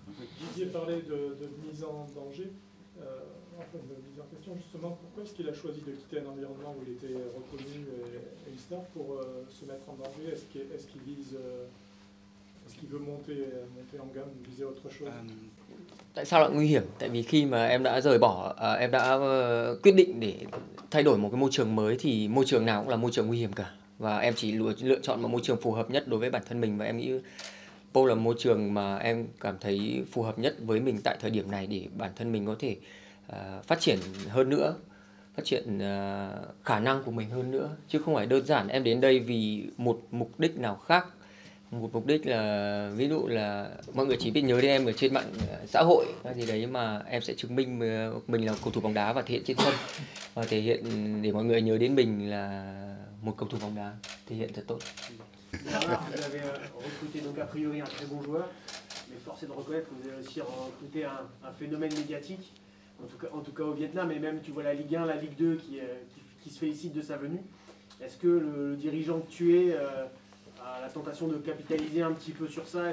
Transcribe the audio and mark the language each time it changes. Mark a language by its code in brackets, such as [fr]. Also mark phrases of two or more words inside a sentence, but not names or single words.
[fr] Didier parlait de mise en danger, enfin de mise en question justement. Pourquoi est-ce qu'il a choisi de quitter un environnement où il était reconnu et une star pour se mettre en danger? Est-ce qu'il vise, est-ce qu'il veut monter en gamme, viser autre chose? [vi] Tại sao lại nguy hiểm? Tại vì khi mà em đã rời bỏ, em đã quyết định để thay đổi một cái môi trường mới thì môi trường nào cũng là môi trường nguy hiểm cả. Và em chỉ lựa chọn một môi trường phù hợp nhất đối với bản thân mình, và em nghĩ Pau là môi trường mà em cảm thấy phù hợp nhất với mình tại thời điểm này để bản thân mình có thể phát triển hơn nữa, phát triển khả năng của mình hơn nữa, chứ không phải đơn giản em đến đây vì một mục đích nào khác. Một mục đích là ví dụ là mọi người chỉ biết nhớ đến em ở trên mạng xã hội hay gì đấy, mà em sẽ chứng minh mình là cầu thủ bóng đá và thể hiện trên sân, và thể hiện để mọi người nhớ đến mình là một cầu thủ bóng đá thể hiện thật tốt. [fr] Vous avez recruté donc a priori un très bon joueur, mais force est de reconnaître que vous avez aussi recruté un phénomène médiatique, en tout cas au Vietnam, et même tu vois la Ligue 1, la Ligue 2 qui se félicite de sa venue. Est-ce que le dirigeant que tu es a la tentation de capitaliser un petit peu sur ça?